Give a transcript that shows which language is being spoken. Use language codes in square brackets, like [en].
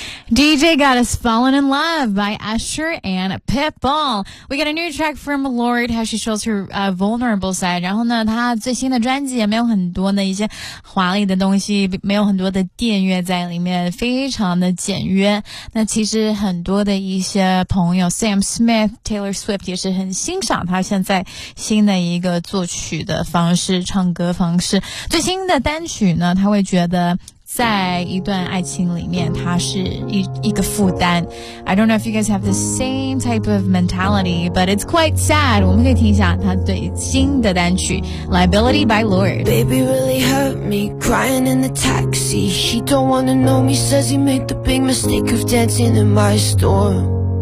[en] DJ got us falling in love by Usher and Pitbull. We got a new track from Lorde, how she shows her vulnerable side. [zh] 然后呢，她最新的专辑也没有很多的一些华丽的东西，没有很多的电乐在里面，非常的简约。那其实很多的一些朋友 Sam Smith, Taylor Swift 也是很欣赏她现在新的一个作曲的方式，唱歌方式。最新的单曲呢，她会觉得在一段爱情里面它是 一个负担。 [en] I don't know if you guys have the same type of mentality, but it's quite sad. [zh] 我们可以听一下它最新的单曲 Liability by Lorde. [en] Baby really hurt me, crying in the taxi. He don't wanna know me, says he made the big mistake of dancing in my storm.